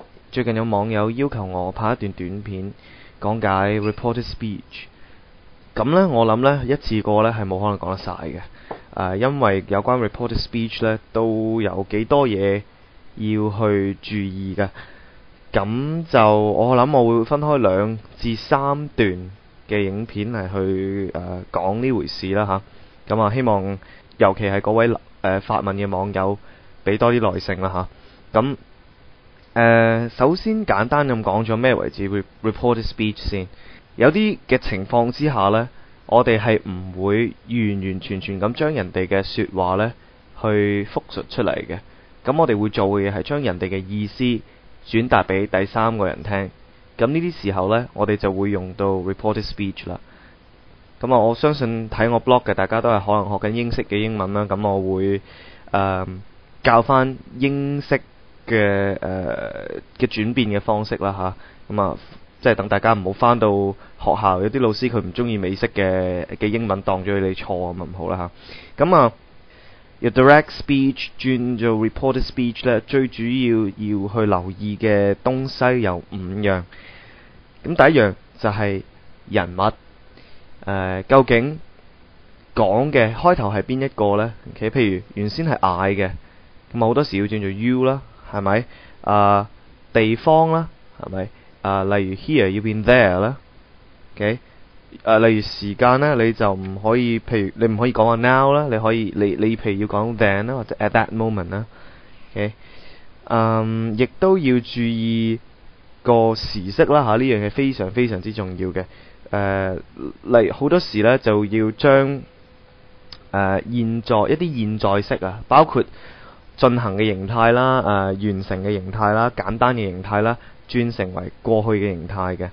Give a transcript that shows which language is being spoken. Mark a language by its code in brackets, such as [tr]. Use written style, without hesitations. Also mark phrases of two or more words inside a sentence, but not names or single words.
[yue] 最近有網友要求我拍一段短片講解 [en] reported speech。 [yue] 咁呢，我諗呢一次過呢係冇可能講得晒嘅。因為有關 [en] reported speech [yue] 呢都有幾多嘢要去注意嘅。咁就我諗我會分開2至3段嘅影片係去講呢回事啦吓。咁希望尤其係嗰位發問嘅網友俾多啲耐性啦吓。咁首先簡單咁講咗咩為之 [en] reported speech [yue] 先。有啲嘅情況之下呢，我哋係唔會完完全全咁將人哋嘅說話呢去複述出嚟嘅。咁我哋會做嘅嘢係將人哋嘅意思轉達俾第三個人聽。咁呢啲時候呢，我哋就會用到 [en] reported speech [yue] 啦。咁我相信睇我 blog 嘅大家都係可能學緊英式嘅英文啦。咁我會教翻英式嘅轉變嘅方式啦吓。咁即係等大家唔好翻到學校有啲老師佢唔中意美式嘅英文當咗你錯咁唔好啦吓。咁由 [en] direct speech [yue] 轉做 [en] reported speech [yue] 咧，最主要要去留意嘅東西有5樣。咁第一樣就係人物，究竟講嘅開頭係邊一個呢？譬如原先係 I 嘅，咁好多時要轉做 you 啦，係咪？地方啦，係咪？例如 here 要變 there 啦，OK？例如時間呢，你就唔可以，譬如你唔可以講話 now 啦，你可以你譬如要講 then 啦，或者 [en] at that moment [yue] 啦，OK？亦都要注意個時式啦吓，呢樣嘢非常非常之重要嘅。例如好多時呢，就要將現在一啲現在式啊，包括進行嘅形態啦、完成嘅形態啦、簡單嘅形態啦，轉成為過去嘅形態嘅。